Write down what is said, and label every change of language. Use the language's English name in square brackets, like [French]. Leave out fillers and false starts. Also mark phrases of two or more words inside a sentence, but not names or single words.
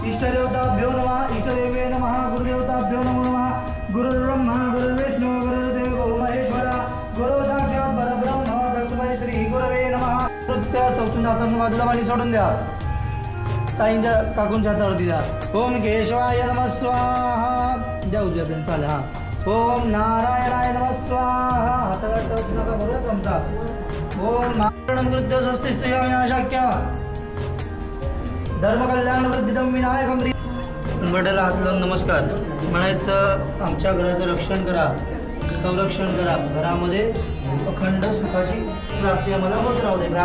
[Sanskrit] इष्टदेवता भ्यो नमः, इष्टदेवे नमः, गुरुदेवता भ्यो नमो नमः. गुरुर्ब्रह्मा गुरुर्विष्णू गुरुर्देव महेश्वरा गुरु साक्षात परब्रह्म तस्मै श्री गुरवे नमः. [Marathi] त्या चौथून हातांना बाजूला पाणी सोडून द्या. ताईंच्या काकूंच्या हातावरती द्या. [Sanskrit] ओम केशवाय नमः स्वाहा [Marathi] द्या उद्या चालेल. हां [Sanskrit] ओम नारायणाय नमः स्वाहा [Marathi] हाताला टच नका बरोबर चमचा. [Sanskrit] ओम नारायण कृत्य स्वस्तिस्तुयामि अशक्य धर्मकल्याण वृद्धिदं विनायकं. [Marathi] उंबरठ्याला हात लावून नमस्कार म्हणायचं. आमच्या घराचं रक्षण करा, संरक्षण करा, घरामध्ये अखंड सुखाची प्राप्ती आम्हाला होत राहू दे.